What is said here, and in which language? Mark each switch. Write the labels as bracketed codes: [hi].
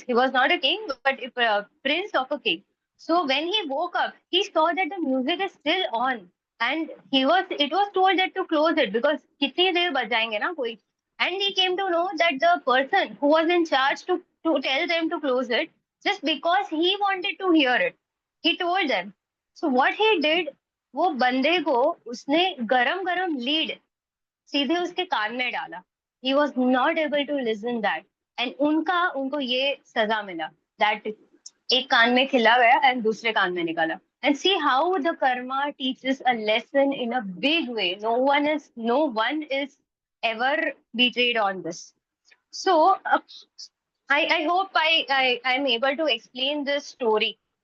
[en] He was not a king, but prince of a king. So when he woke up, he saw that the music is still on, and it was told that to close it because [hi] kitni der bajayenge na koi. [en] And he came to know that the person who was in charge to tell them to close it, just because he wanted to hear it, he told them. So what he did, [hi] वो बंदे को उसने गरम गरम lead सीधे उसके कान में डाला. [en] He was not able to listen that, and [hi] उनको ये सजा मिला [en] that [hi] एक कान में खिला गया [en] and [hi] दूसरे कान में निकाला. [en] And see how the karma teaches a lesson in a big way. No one is ever betrayed on this. So I hope I'm able to explain this story.